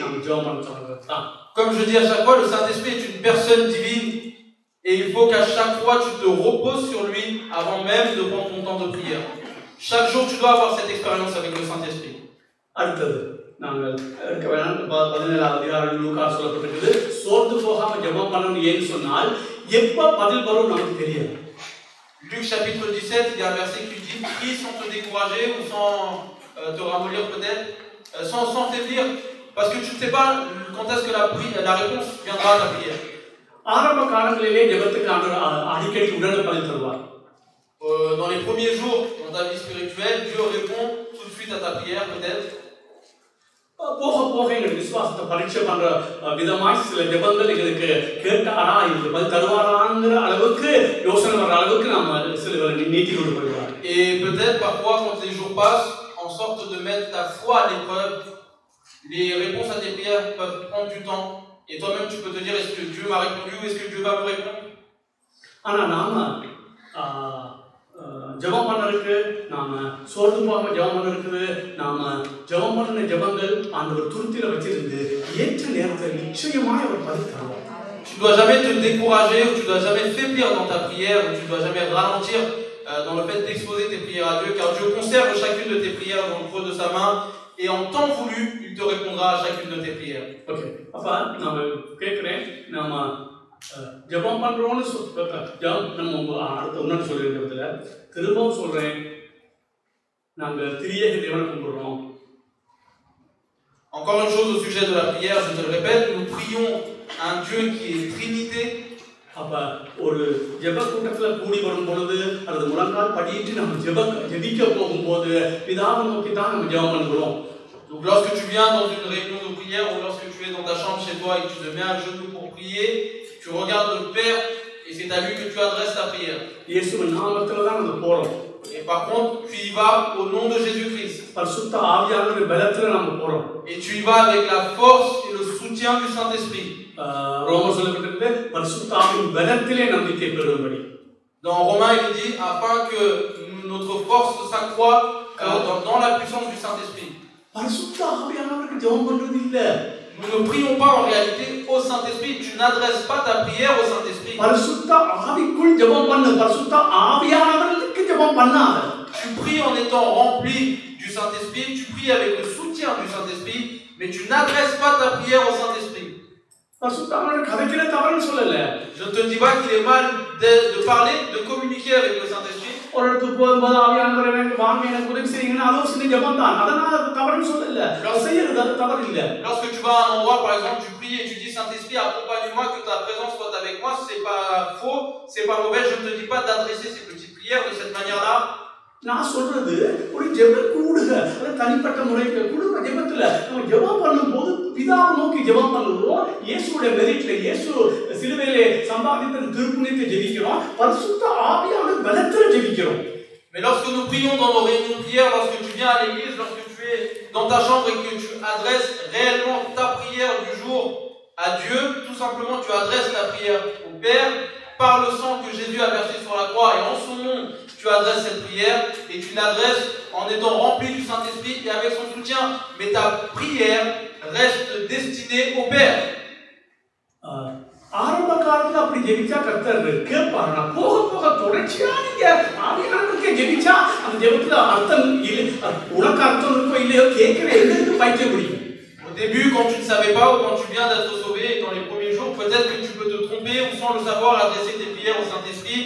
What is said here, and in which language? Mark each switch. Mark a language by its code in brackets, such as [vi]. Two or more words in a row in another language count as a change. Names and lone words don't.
[ta] ஜெபம் பண்ண சொல்றது தான். [fr] Comme je dis à chaque fois, le Saint-Esprit est une personne divine et il faut qu'à chaque fois tu te reposes sur lui avant même de prendre ton temps de prière. Chaque jour tu dois avoir cette expérience avec le Saint-Esprit. [ta] அடுத்தது நாங்கள் எடுக்க வேணாம். 17ஆம் அதிகாரம் லூக்கா சொல்லப்பட்டிருக்குது. சோர்ந்து போகாம ஜெபம் பண்ணணும் ஏன்னு சொன்னால் எப்ப பதில் வரும் நமக்கு தெரியாது. [fr] Luc chapitre 17, il y a un verset qui dit prie sans te décourager ou sans te ramollir peut-être, sans faiblir, parce que tu ne sais pas quand est-ce que la réponse viendra à ta prière. [ta] ஆரம்ப காலங்களிலே ஜெபத்துக்கு அடிக்கடி உடனே பதில் தருவார். [fr] Dans les premiers jours dans ta vie spirituelle, Dieu répond tout de suite à ta prière peut-être. [ta] போக போக எங்களுக்கு விசுவாசத்தை பரீட்சை பண்ற விதமாய் சில ஜெபங்கள் எங்களுக்கு கேட்டாரா இது பதில் தருவாராங்கிற அளவுக்கு யோசனை வர அளவுக்கு நாம சில நீட்டி கொண்டு போயிடுவார். [fr] Et peut-être parfois quand les jours passent, en sorte de mettre ta foi à l'épreuve, les réponses à tes prières peuvent prendre du temps. Et toi-même tu peux te dire est-ce que Dieu m'a répondu ou est-ce que Dieu va me répondre? [ta] ஆனா நாம ஜெபம் பண்ணறதுக்கு நாம சோர்ந்து போகாம ஜெபம் பண்ணறதுக்கு நாம ஜெபம் பண்ண ஜெபங்கள் ஆண்டவர் துருத்தில வச்சிருந்து ஏற்ற நேரத்தில் நிச்சயமாய் அவர் பதில் தருவார். [fr] Tu dois jamais te décourager ou tu dois jamais faiblir dans ta prière ou tu dois jamais ralentir dans le fait d'exposer tes prières à Dieu, car Dieu conserve chacune de tes prières dans le creux de sa main et en temps voulu il te répondra à chacune de tes prières. [ta] ஓகே, அப்ப நாம கேக்குறேன், நாம ஜெபம் பண்றோம்னு நம்ம அடுத்த முன்னாடி சொல்லிருக்கிறதுல திரும்பவும் சொல்றேன், நாங்க திரியேக தேவனை கும்பிடுறோம். [fr] Encore une chose au sujet de la prière, je te le répète, nous prions un Dieu qui est Trinité. [ta] அப்ப ஒரு ஜெப கூட்டத்துல கூடி வரும் பொழுது அல்லது முழங்கால் படியிட்டு நம்ம ஜெபிக்க போகும்போது பிதாவை நோக்கி தான் நம்ம ஜெபம் பண்ணுகிறோம். [fr] Donc lorsque tu viens dans une réunion de prière ou lorsque tu es dans ta chambre chez toi et que tu te mets à genoux pour prier, tu regardes le Père et c'est à lui que tu adresses ta prière. [ta] இயேசுவின் நாமத்துல தான் நம்ம போறோம். [fr] Et par contre, tu y vas au nom de Jésus-Christ. [ta] பரிசுத்த ஆவியானவருடைய பலத்துல நம்ம போறோம். [fr] Et tu y vas avec la force et le soutien du Saint-Esprit. [ta] ரோமர் சொல்லப்பட்டிருக்கிறது பரிசுத்த ஆவியின் பலத்திலே நம்பிக்கை பெறும்படி. [fr] Dans Romains, il dit afin que notre force s'accroît dans la puissance du Saint-Esprit. [ta] பரிசுத்த ஆவியானவருக்கு ஜெபம் பண்றது இல்ல. [fr] Nous ne prions pas en réalité au Saint-Esprit. Tu n'adresses pas ta prière au Saint-Esprit. [ta] பரிசுத்த ஆவிக்குள் ஜெபம் பண்ணு, பரிசுத்த ஆவியானவருக்கு ஜெபம் பண்ணாத. [fr] Tu pries en étant rempli du Saint-Esprit, tu pries avec le soutien du Saint-Esprit, mais tu n'adresses pas ta prière au Saint-Esprit. [ta] பரிசுத்த ஆவியானவர் கதைக்கிற தவறுன்னு சொல்லல. [fr] Je ne te dis pas qu'il est mal de parler, de communiquer avec le Saint-Esprit. [ta] ஒரு இடத்துக்கு போகும்போது ஆவியானவரை வேண்டி வாங்க எனக்கு உதவி செய்யுங்கன்னு அதுவும் சின்ன ஜெபம் தான். அதனால அது தவறுன்னு சொல்லல. செய்யறது அது தவறு இல்ல. [fr] Lorsque tu vas à un endroit, par exemple, tu pries et tu dis Saint-Esprit, accompagne-moi, que ta présence soit avec moi, c'est pas faux, c'est pas mauvais. Je ne te dis pas d'adresser ces petites prières de cette manière-là. [ta] நான் சொல்றது ஒரு ஜெப கூடுக, ஒரு தனிப்பட்ட முறையில் குடும்ப ஜெபத்துல நம்ம ஜெபம் பண்ணும்போது பிதாவை நோக்கி ஜெபம் பண்ணுவோம். இயேசுவோட மெரிட்ல இயேசு சிலுவையிலே சம்பாதித்த திருப்புணியத்தை ஜெபிக்கிறோம். பரிசுத்த ஆவியானவர் பலத்துல ஜெபிக்கிறோம். [fr] Mais lorsque nous prions dans nos réunions de prière, lorsque tu viens à l'église, lorsque tu es dans ta chambre et que tu adresses réellement ta prière du jour à Dieu, tout simplement tu adresses ta prière au Père par le sang que Jésus a versé sur la croix et en son nom tu adresses cette prière et tu l'adresses en étant rempli du Saint-Esprit et avec son soutien, mais ta prière reste destinée au Père. [ta] ஆரம்ப காலத்துல அப்படி ஜெபிச்சா கர்த்தர் கேட்பார். நான் போக போக தொடர்ச்சியா நீங்க ஆவியானவருக்கு ஜெபிச்சா அந்த ஜெபத்துல அர்த்தம் இல்லை, உனக்கு அர்த்தம் இருக்கோ இல்லையோ கேட்கிற எங்களுக்கு பயிற்சி முடியும். [fr] Au début, quand tu ne savais pas ou quand tu viens d'être sauvé, dans les premiers jours, peut-être que tu peux te tromper ou sans le savoir adresser tes prières au Saint-Esprit.